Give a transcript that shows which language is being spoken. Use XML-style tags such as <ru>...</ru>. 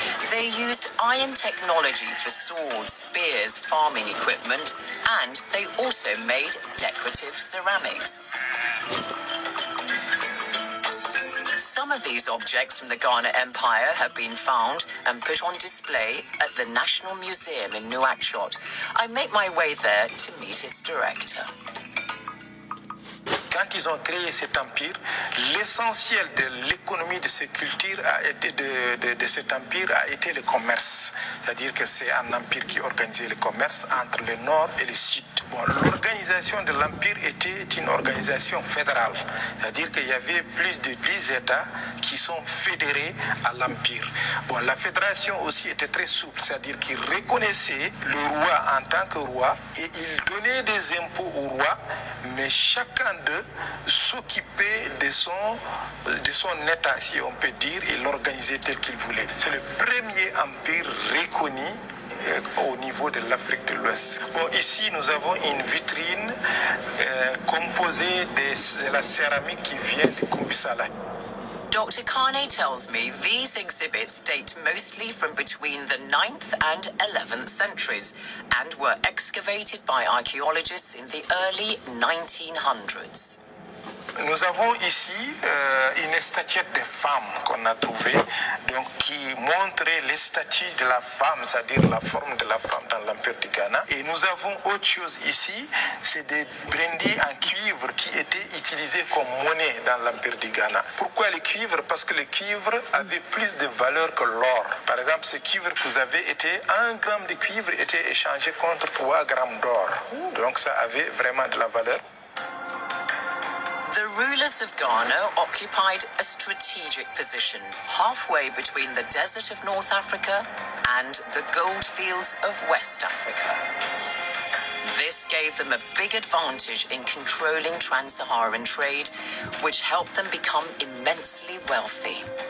<en>They used iron technology for swords, spears, farming equipment, and they also made decorative ceramics. Some of these objects from the Ghana Empire have been found and put on display at the National Museum in Nouakchott. I make my way there to meet its director.</en> <fr>Quand ils ont créé cet empire, l'essentiel de l'économie de cette culture a été de cet empire a été le commerce. C'est-à-dire que c'est un empire qui organisait le commerce entre le nord et le sud. Bon, l'organisation de l'empire était une organisation fédérale. C'est-à-dire qu'il y avait plus de 10 États qui sont fédérés à l'empire. Bon, la fédération aussi était très souple, c'est-à-dire qu'il reconnaissait le roi en tant que roi et il donnait des impôts au roi, mais chacun d'eux s'occupait de son état, si on peut dire, et l'organisait tel qu'il voulait. C'est le premier empire reconnu au niveau de l'Afrique de l'Ouest. Bon, ici, nous avons une vitrine composée de la céramique qui vient de Kumbisala.</fr> <en>Dr. Kane tells me these exhibits date mostly from between the 9th and 11th centuries and were excavated by archaeologists in the early 1900s.</en> <fr>Nous avons ici une statuette de femme qu'on a trouvée, donc qui montrait les statues de la femme, c'est-à-dire la forme de la femme dans l'Empire du Ghana. Et nous avons autre chose ici, c'est des brindilles en cuivre qui étaient utilisés comme monnaie dans l'Empire du Ghana. Pourquoi le cuivre? Parce que le cuivre avait plus de valeur que l'or. Par exemple, ce cuivre que vous avez été, 1 gramme de cuivre était échangé contre 3 grammes d'or. Donc ça avait vraiment de la valeur.</fr> <en>The rulers of Ghana occupied a strategic position halfway between the desert of North Africa and the gold fields of West Africa. This gave them a big advantage in controlling trans-Saharan trade, which helped them become immensely wealthy.</en>